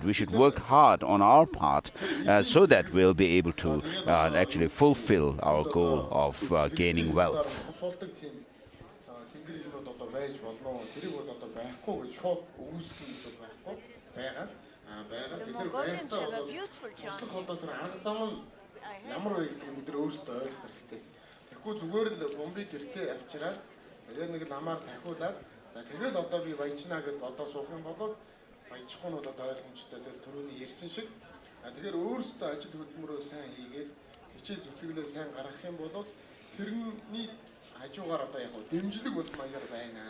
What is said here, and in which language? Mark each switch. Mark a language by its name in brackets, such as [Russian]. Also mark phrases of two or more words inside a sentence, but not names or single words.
[English] We should work hard on our part so that we'll be able to actually fulfill our goal of gaining wealth. The Mongolians have a beautiful chanting. [Mongolian] Тэгэхээр өөрөөсөө ажил хөдөлмөрөө сайн хийгээд хичээл зүтгэлээ сайн гаргах юм бол тэрний хажуугаар одоо яг дэмжлэг бол маягаар байна.